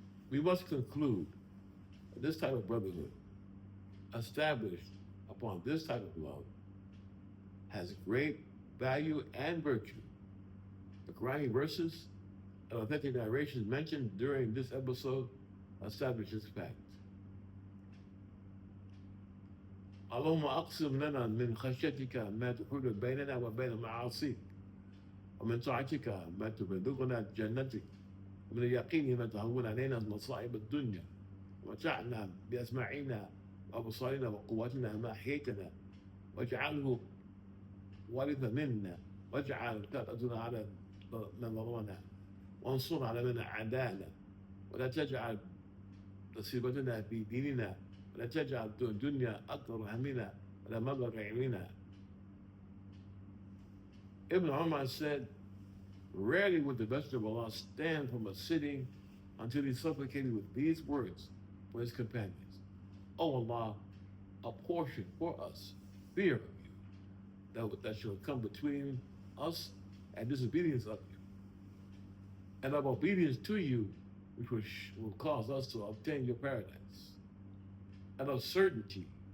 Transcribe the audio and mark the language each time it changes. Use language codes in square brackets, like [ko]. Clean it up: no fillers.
[en] We must conclude that this type of brotherhood, established upon this type of love, has great value and virtue. The Quranic verses and authentic narrations mentioned during this episode establish this fact. [ar] اللهم أقسم لنا من خشيتك ما تحول بيننا وبين معاصيك ومن طاعتك ما تبلغنا جنتك ومن اليقين ما تهون علينا مصائب الدنيا ومتعنا بأسماعنا وأبصارنا وقواتنا ما أحييتنا واجعله وارث منا واجعل ثأرنا على من ظلمنا وانصرنا على من عادانا ولا تجعل مصيبتنا في ديننا ولا تجعل الدنيا أكبر همنا ولا مبلغ علمنا. [en] Ibn Umar said, rarely would the Messenger of Allah stand from a sitting until he supplicated with these words for his companions. O Allah, apportion for us fear of you that shall come between us and disobedience of you, and of obedience to you, which will cause us to obtain your paradise, and of certainty,